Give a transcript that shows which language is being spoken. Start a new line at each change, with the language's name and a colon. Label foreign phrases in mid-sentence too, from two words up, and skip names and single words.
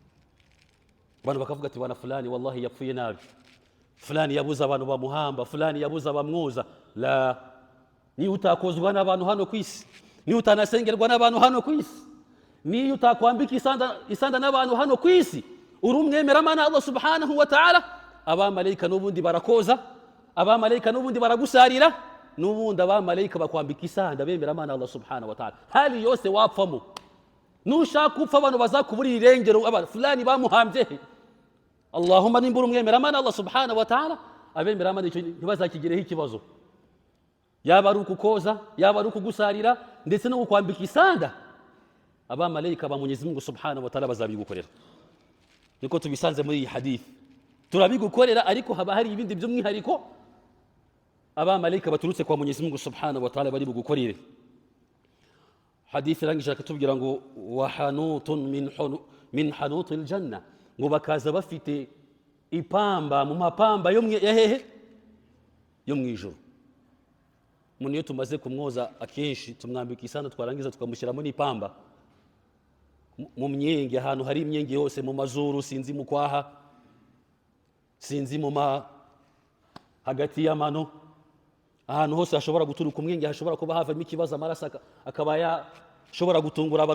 Kinyarwanda: Abantu bakavuga ati bana fulani wallahi yapfuye nabi, fulani yabuze abantu bamuhamba, fulani yabuze abamwoza. La, niyo utakozwa n'abantu hano ku isi, niyo utanasengerwa n'abantu hano ku isi, niyo utakwambika isanda n'abantu hano ku isi, uri umwemeramana
Arabic: الله سبحانه وتعالى,
Kinyarwanda: abamarayika n'ubundi barakoza, abamarayika n'ubundi baragusarira, n'ubundi abamarayika bakwambika isanda bemeramana
Arabic: الله سبحانه وتعالى.
Kinyarwanda: Hali yose wapfamo, nushaka upfa abantu bazakuburira irengero, fulani bamuhambye he. Allahumma nimbura umwemeramana
Arabic: الله سبحانه وتعالى,
Kinyarwanda: abemeramana icyo ntibazakigireho ikibazo, yaba ari ukukoza, yaba ari ukugusarira, ndetse no kukwambika isanda, abamarayika ba Mwenyezi Mungu
Arabic: سبحانه وتعالى
Kinyarwanda: bazabigukorera. Niko tubisanze muri iyi hadith, turabigukorera, ariko haba hari ibindi by'umwihariko abamarayika baturutse kwa Mwenyezi Mungu
Arabic: سبحانه وتعالى
Kinyarwanda: bari bugukorere. Hadith irangije akatubwira ngo
Arabic: وحنوط من حنوط الجنة,
Kinyarwanda: ngo bakaza bafite ipamba mu mapamba yo hehe, yo mu ijuru. Umuntu iyo tumaze kumwoza akenshi tumwambika isanda, twarangiza tukamushyiramo n'ipamba mu myenge, ahantu hari imyenge yose, mu mazuru, sinzi mu kwaha, sinzi mu hagati y'amano, ahantu hose hashobora guturuka umwenge, hashobora kuba havamo ikibazo, amaraso akaba yashobora gutungura abantu.